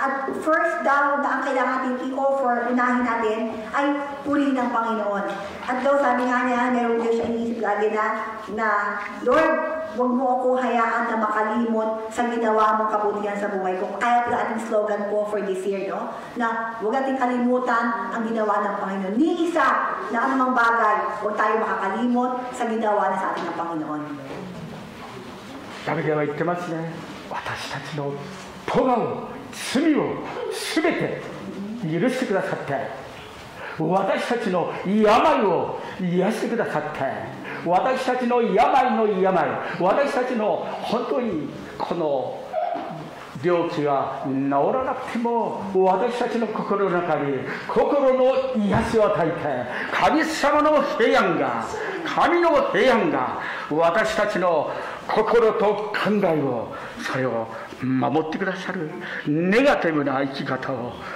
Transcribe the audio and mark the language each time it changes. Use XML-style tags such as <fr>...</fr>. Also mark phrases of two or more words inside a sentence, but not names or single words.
<en>At first</en> <tl>daw na ang kailangan natin i-offer, unahin natin, ay purihin ng Panginoon. At daw sabi nga niya, meron din siya iniisip lagi na Lord, huwag mo ako hayaan na makalimot sa ginawa mong kabutihan sa buhay ko. Kaya pala ating slogan po</tl> <en>for this year,</en> <tl>no? Na huwag nating kalimutan ang ginawa ng Panginoon. Ni isa na anumang bagay, huwag tayo makakalimot sa ginawa na sa ating ng Panginoon.</tl> <ja>ダビデは言ってますね。私たちの咎を罪をすべて許してくださって、私たちの病を癒してくださって、私たちの病の病、私たちの本当にこの病気が治らなくても私たちの心の中に心の癒しを与えて、神様の平安が、神の平安が私たちの心と考えをそれを守ってくださるネガティブな生き方を</ja>